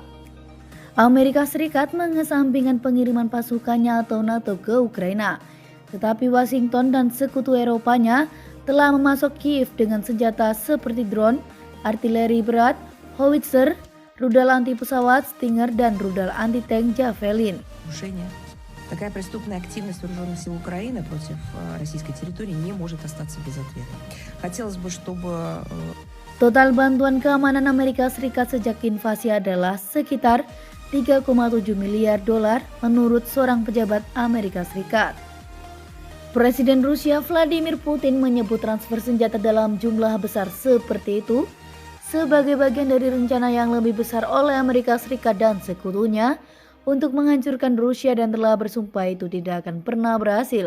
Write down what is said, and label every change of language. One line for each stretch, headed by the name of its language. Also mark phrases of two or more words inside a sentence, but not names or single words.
Indonesian: Amerika Serikat mengesampingkan pengiriman pasukannya atau NATO ke Ukraina, tetapi Washington dan sekutu Eropanya telah memasok Kiev dengan senjata seperti drone, artileri berat, howitzer, rudal anti pesawat Stinger dan rudal anti tank Javelin.
Russian: Такая преступная активность вооруженных сил Украины против российской территории не может остаться без ответа. Хотелось бы, чтобы
Indonesian: Total bantuan keamanan Amerika Serikat sejak invasi adalah sekitar 3,7 miliar dolar menurut seorang pejabat Amerika Serikat. Presiden Rusia Vladimir Putin menyebut transfer senjata dalam jumlah besar seperti itu sebagai bagian dari rencana yang lebih besar oleh Amerika Serikat dan sekutunya untuk menghancurkan Rusia dan telah bersumpah itu tidak akan pernah berhasil.